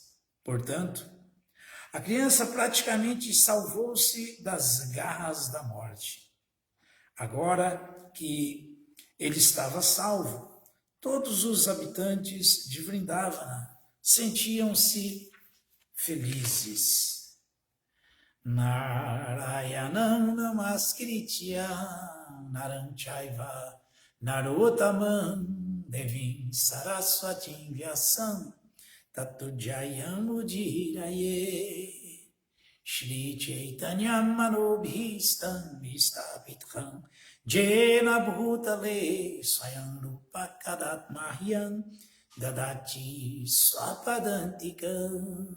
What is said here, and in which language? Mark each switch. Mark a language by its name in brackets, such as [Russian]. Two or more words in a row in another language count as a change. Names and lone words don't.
[Portuguese] Portanto, a criança praticamente salvou-se das garras da morte. Agora que ele estava salvo, todos os habitantes de Vrindavana sentiam-se felizes. [Sanskrit] नारायणं नमस्कृत्य नरञ्चैव नरोत्तमम् देवीं सरस्वतीं व्यासं ततो जयम् उदीरये. श्री चैतन्य मनोऽभीष्टं स्थापितं येन भूतले स्वयं रूप कदा मह्यं ददाति स्वपदान्तिकम्.